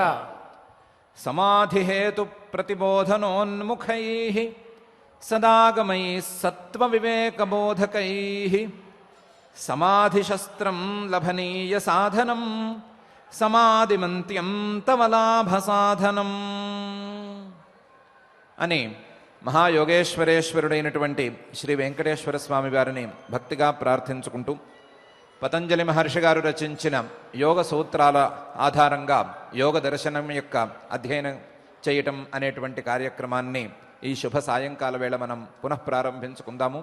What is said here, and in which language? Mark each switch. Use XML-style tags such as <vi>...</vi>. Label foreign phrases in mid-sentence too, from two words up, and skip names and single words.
<sa>समाधि हेतु प्रतिबोधनोन्मुखैः सदागमैः सत्व विवेक बोधकैः समाधिशस्त्रं लभनीय साधनं समाधिमन्त्यं तव लाभ साधनं</sa> <te>అని మహాయోగేశ్వరేశ్వరుడైనటువంటి శ్రీ వెంకటేశ్వర స్వామి వారిని భక్తిగా ప్రార్థించుకుంటూ పతంజలి మహర్షి గారు రచించిన యోగ సూత్రాల ఆధారంగా యోగ దర్శనం యొక్క అధ్యయనం చేయటం అనేటువంటి కార్యక్రమాన్ని ఈ శుభ సాయంకాల వేళ మనం పునః ప్రారంభించుకుందాము.</te>